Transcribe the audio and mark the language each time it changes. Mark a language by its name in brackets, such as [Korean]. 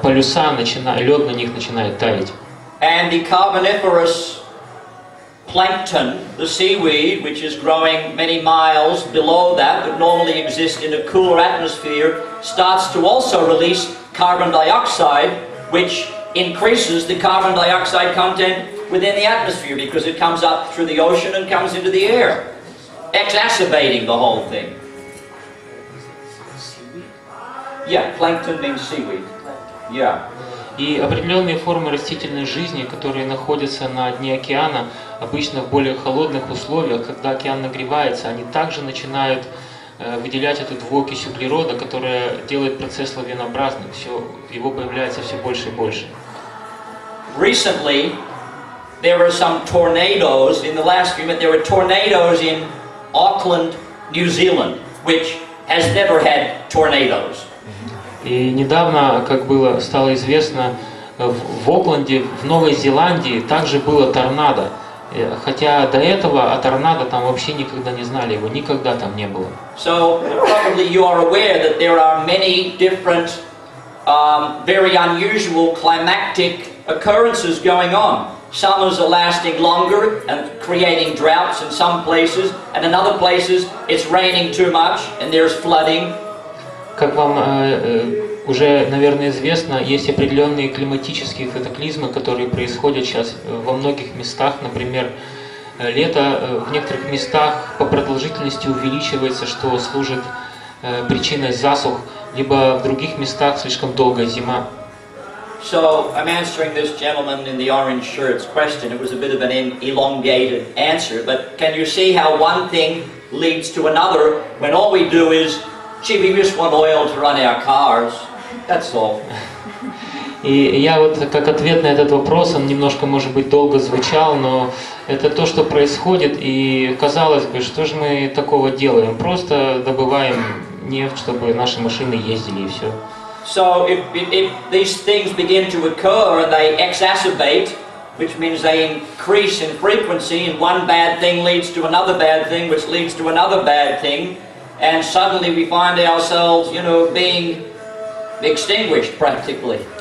[Russian] Полюса, лед на них начинает таять. [English] And the carboniferous plankton, the seaweed, which is growing many miles below that, would normally exist in a cooler atmosphere, starts to also release carbon dioxide, which increases the carbon dioxide content within the atmosphere because it comes up through the ocean and comes into the air, exacerbating the whole thing. Yeah, plankton means seaweed. Yeah. [Russian] И определенные формы растительной жизни, которые находятся на дне океана, обычно в более холодных условиях, когда океан нагревается, они также начинают выделять эту двуокись углерода, которая делает процесс лавинообразным. Его появляется все больше и больше. [English] Recently, there were some tornadoes. In the last few months, there were tornadoes in Auckland, New Zealand, which has never had tornadoes. [Russian] И недавно, как стало известно, в Окленде, в Новой Зеландии также было торнадо. Хотя до этого о торнадо там вообще никогда не знали, его никогда там не было. [English] So probably you are aware that there are many different, very unusual climatic occurrences going on. Summers are lasting longer and creating droughts in some places, and in other places it's raining too much and there's flooding. [Russian] Как вам уже, наверное, известно, есть определенные климатические катаклизмы, которые происходят сейчас во многих местах. Например, лето в некоторых местах по продолжительности увеличивается, что служит причиной засух, либо в других местах слишком долгая зима. [English] So I'm answering this gentleman in the orange shirt's question. It was a bit of an elongated answer, but can you see how one thing leads to another when all we do is, gee, we just want oil to run our cars. That's all. [Russian] И я вот как ответ на этот вопрос, он немножко, может быть, долго звучал, но это то, что происходит, и казалось бы, что же мы такого делаем? Просто добываем нефть, чтобы наши машины ездили, и все. [English] So if these things begin to occur and they exacerbate, which means they increase in frequency, and one bad thing leads to another bad thing, which leads to another bad thing, and suddenly we find ourselves, being extinguished practically.